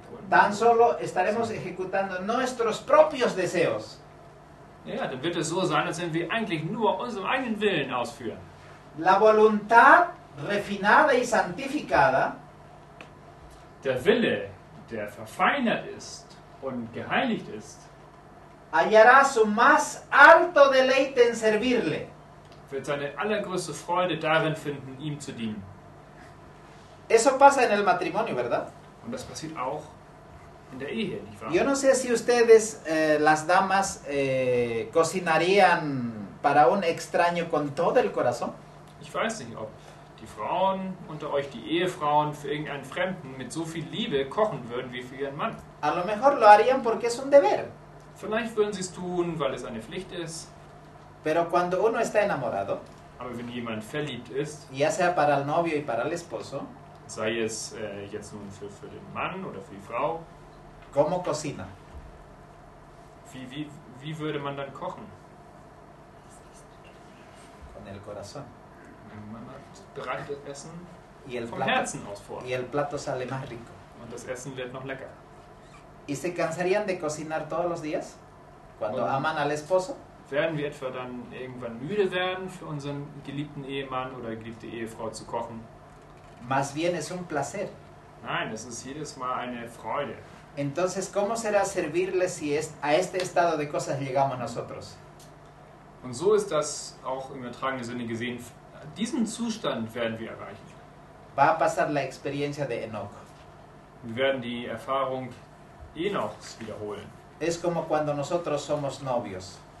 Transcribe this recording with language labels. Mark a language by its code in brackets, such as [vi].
[es] Tan solo estaremos ejecutando nuestros propios deseos. [de] ja, dann wird es so sein, als wenn wir eigentlich nur unseren eigenen Willen ausführen. [es] La voluntad refinada y santificada [de] Der Wille, der verfeinert ist und geheiligt ist, [es] hallará su más alto deleite en servirle. [de] wird seine allergrößte Freude darin finden, ihm zu dienen. [es] Eso pasa en el matrimonio, ¿verdad? [de] Und das passiert auch in der Ehe, nicht wahr? [es] Yo no sé si ustedes, las damas, cocinarían para un extraño con todo el corazón. [de] Ich weiß nicht, ob die Frauen unter euch, die Ehefrauen, für irgendeinen Fremden mit so viel Liebe kochen würden wie für ihren Mann. [es] A lo mejor lo harían porque es un deber. [de] Vielleicht würden sie es tun, weil es eine Pflicht ist. [es] Pero cuando uno está enamorado, [de] Aber wenn jemand verliebt ist, [es] ya sea para el novio y para el esposo, [de] sei es jetzt nun für den Mann oder für die Frau, [es] ¿cómo cocina? [de] wie würde man dann kochen? [es] Con el corazón. [de] Man bereitet das Essen [es] y el [de] vom [es] plato, [de] Herzen aus vor. [es] y el plato sale más rico. [de] Und das Essen wird noch lecker. [es] ¿Y se cansarían de cocinar todos los días? Cuando Bueno. aman al esposo. [de] Werden wir etwa dann irgendwann müde werden, für unseren geliebten Ehemann oder geliebte Ehefrau zu kochen? [es] Más bien es un placer. [de] Nein, es ist jedes Mal eine Freude. [es] Entonces, ¿cómo será servirles si a este estado de cosas llegamos nosotros? [de] Und so ist das auch im übertragenen Sinne gesehen. Diesen Zustand werden wir erreichen. [es] Va a pasar la experiencia de Enoch. [de] Wir werden die Erfahrung Enochs wiederholen. [es] Es como cuando nosotros somos novios.